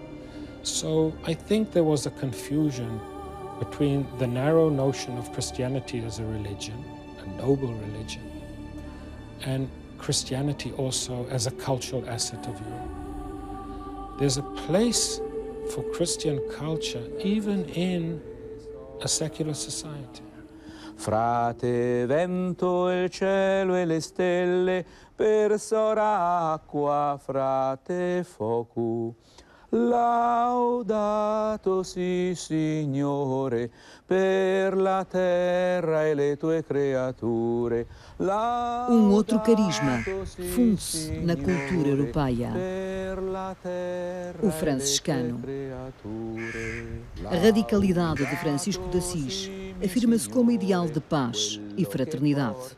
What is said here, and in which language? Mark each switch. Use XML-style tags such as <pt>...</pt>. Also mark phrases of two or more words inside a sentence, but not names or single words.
<en>So I think there was a confusion between the narrow notion of Christianity as a religion, a noble religion, and Christianity also as a cultural asset of Europe. There's a place for Christian culture even in a secular society.</en> <it>Frate vento il cielo e le stelle, per sora acqua, frate fuoco. Laudato si Signore per la terra e le tue creature.</it> <pt>Outro carisma funde-se na cultura europeia: o franciscano. A radicalidade de Francisco de Assis afirma-se como ideal de paz e fraternidade.</pt>